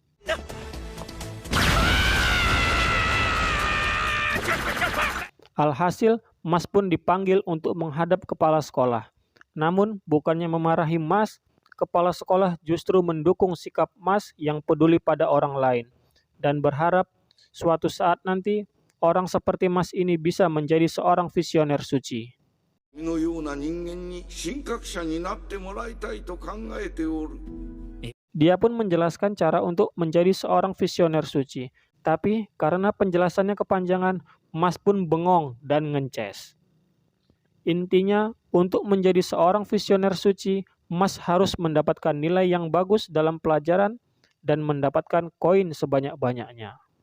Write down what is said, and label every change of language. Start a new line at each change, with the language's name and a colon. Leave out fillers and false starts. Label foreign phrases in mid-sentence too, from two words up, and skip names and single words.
Indonesian: Alhasil, Mas pun dipanggil untuk menghadap kepala sekolah. Namun, bukannya memarahi Mas, kepala sekolah justru mendukung sikap Mas yang peduli pada orang lain dan berharap suatu saat nanti orang seperti Mas ini bisa menjadi seorang visioner suci.
Japanese: のような人間に神格者になってもらいたいと考えておる。
Indonesian: Dia pun menjelaskan cara untuk menjadi seorang visioner suci. Tapi karena penjelasannya kepanjangan, Mas pun bengong dan ngences. Intinya, untuk menjadi seorang visioner suci, Mas harus mendapatkan nilai yang bagus dalam pelajaran dan mendapatkan koin sebanyak-banyaknya.